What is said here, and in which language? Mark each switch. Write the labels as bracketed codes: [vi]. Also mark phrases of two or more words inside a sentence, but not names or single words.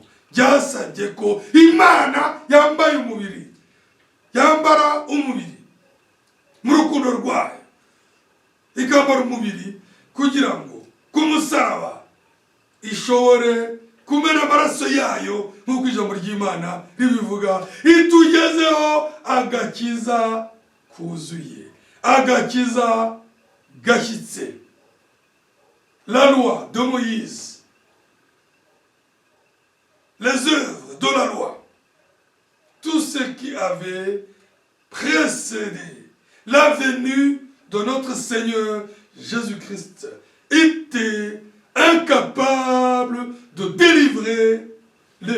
[rw] Byasabye ko Imana yambaye umubiri, yambara umubiri mu rukundo rwayo, ikambara umubiri kugira ngo ku musaraba ishobore kumena amaraso yayo nk'uko ijambo ry'Imana ribivuga, itugezeho agakiza kuzuye, agakiza gashyitse. [fr] La loi de Moïse, les œuvres de la loi, tout ce qui avait précédé la venue de notre Seigneur Jésus-Christ était incapable de délivrer les